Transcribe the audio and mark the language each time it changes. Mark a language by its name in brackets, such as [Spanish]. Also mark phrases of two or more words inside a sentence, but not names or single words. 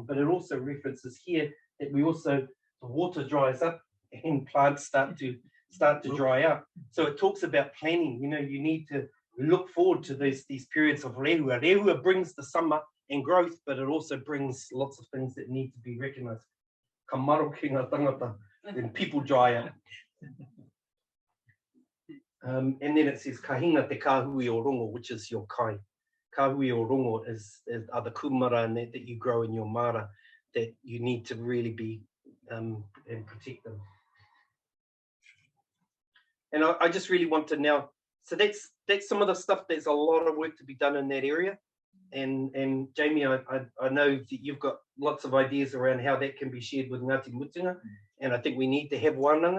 [English] But it also references here that the water dries up and plants start to dry out. So it talks about planning. You need to look forward to these periods of rehua. Rehua brings the summer and growth, but it also brings lots of things that need to be recognized. [Māori] Ka maro ki ngā tangata, [English] when people dry out. And then it says [Māori] kahinga te kāhui o rongo, [English] which is your kai. [Māori] Kāhui o rongo [English] are the kumara that you grow in your mara, that you need to really be and protect them. And I just really want to now, so that's some of the stuff. There's a lot of work to be done in that area. And Jamie, I know that you've got lots of ideas around how that can be shared with Ngāti Mutunga, and I think we need to have wānanga.